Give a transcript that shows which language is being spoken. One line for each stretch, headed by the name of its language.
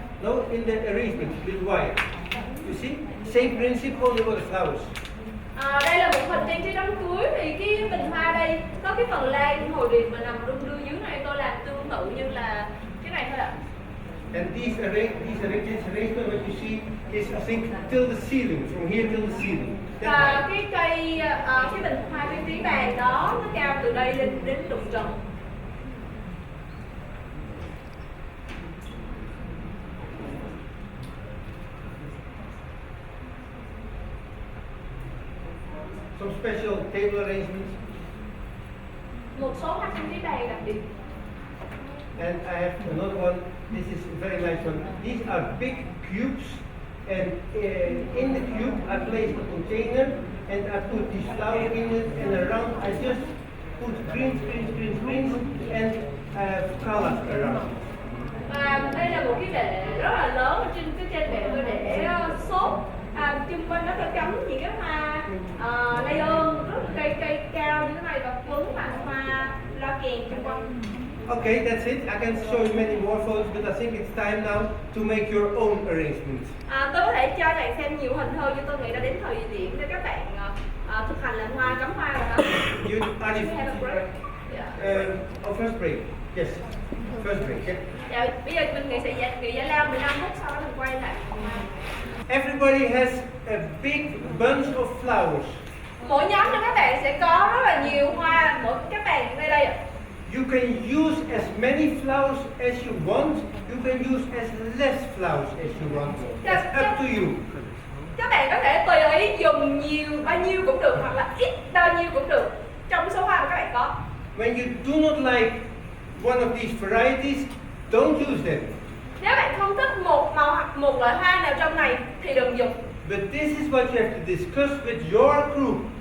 English: No, in the arrangement with wire. You see, same principle, only other flowers.
Vietnamese: Đây là một hình trang trí đám cưới thì cái bình hoa đây có cái phần lan hồi điệp mà nằm đung đưa dưới này, tôi làm tương tự như là cái này thôi ạ.
English: And these arrangement, what you see is I think till the ceiling, from here till the ceiling.
Vietnamese: Và cái bình hoa trang trí bàn đó nó cao từ đây lên đến đụng trần.
English: Some special table arrangements.
Vietnamese: Một số hoa trang trí bàn đặc biệt.
English: And I have another one. This is a very nice one. These are big cubes, and in the cube I place a container, and I put these flowers in it, and around I just put greens, and colors around.
Vietnamese: Và đây là một cái bệ rất là lớn, ở trên bệ tôi để xốp. Chung quanh nó có cắm những cái hoa layer rất là cây cao như thế này và quấn bằng hoa loa kèn chung quanh.
English: Okay, that's it. I can show you many more photos, but I think it's time now to make your own arrangements.
Vietnamese: Tôi có thể cho các bạn xem nhiều hình hơn, nhưng tôi nghĩ đã đến thời điểm để các bạn thực hành làm hoa, cắm hoa rồi đó.
English: First break. Yes, first break. Yeah.
Vietnamese: Dạ, bây giờ mình nghỉ giải lao 15 phút, sau đó mình quay lại.
English: Everybody has a big bunch of flowers.
Vietnamese: Mỗi nhóm trong các bạn sẽ có rất là nhiều hoa, mỗi các bạn ngay đây ạ.
English: You can use as many flowers as you want. You can use as less flowers as you want. It's up to you.
Vietnamese: Các bạn có thể tùy ý dùng bao nhiêu cũng được hoặc là ít bao nhiêu cũng được trong số hoa mà các bạn có.
English: When you do not like one of these varieties, don't use them.
Vietnamese: Nếu bạn không thích một màu hoặc một loại hoa nào trong này thì đừng dùng.
English: But this is what you have to discuss with your group.